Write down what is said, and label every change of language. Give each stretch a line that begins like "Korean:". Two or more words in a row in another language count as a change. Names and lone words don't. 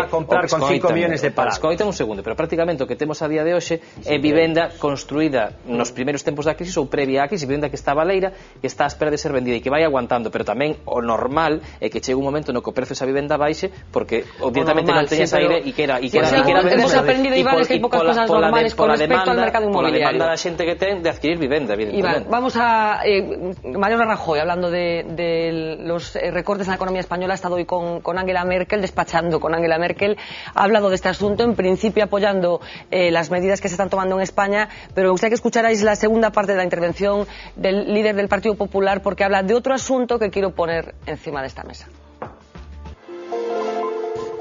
Spanish: va a comprar con 5 millones de parados.
Galician: Escoita un segundo, pero prácticamente o que temos a día de hoxe é vivenda construída nos primeiros tempos da crisis ou previa á crisis, vivenda que está baleira, que está á espera de ser vendida e que vai aguantando, pero tamén o normal é que chegue un momento no que o precio esa vivenda baixe porque directamente non teña saída e que era
Spanish: hemos aprendido, Iván, que hai pocas cosas normales con respecto al mercado inmobiliario.
Galician: Pola demanda da xente que ten de adquirir vivenda, evidentemente.
Spanish: Iván, vamos a Mariano Rajoy, hablando de los recortes en la economía española, ha estado hoy con Angela Merkel, despachando con Angela Merkel, ha hablado de este asunto, en principio apoyando las medidas que se están tomando en España, pero me gustaría que escucharais la segunda parte de la intervención del líder del Partido Popular, porque habla de otro asunto que quiero poner encima de esta mesa.